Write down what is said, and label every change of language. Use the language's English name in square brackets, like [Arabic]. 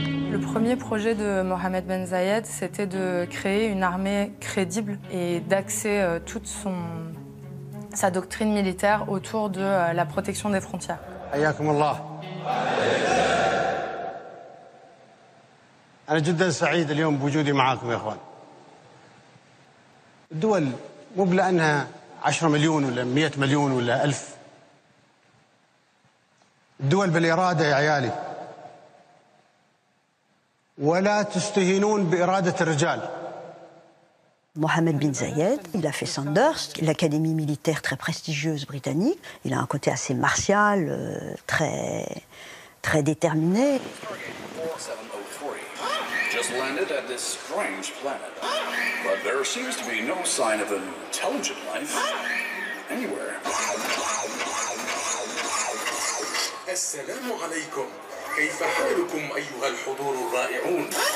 [French] Le premier projet de Mohamed Ben Zayed, c'était de créer une armée crédible et d'axer toute sa doctrine militaire autour de la protection des frontières. [Arabic] أنا جدا سعيد اليوم بوجودي معاكم يا إخوان. الدول مو بلأنها 10 مليون ولا 100 مليون ولا 1000. الدول بالإرادة يا عيالي. ولا تستهينون بإرادة الرجال. [French] Mohamed bin Zayed, il a fait Sandhurst, l'académie militaire très prestigieuse britannique. Il a un côté assez martial, très déterminé. [English] Just landed at this strange planet. But there seems to be no sign of intelligent life anywhere. [Arabic] السلام عليكم. كيف حالكم أيها الحضور الرائعون؟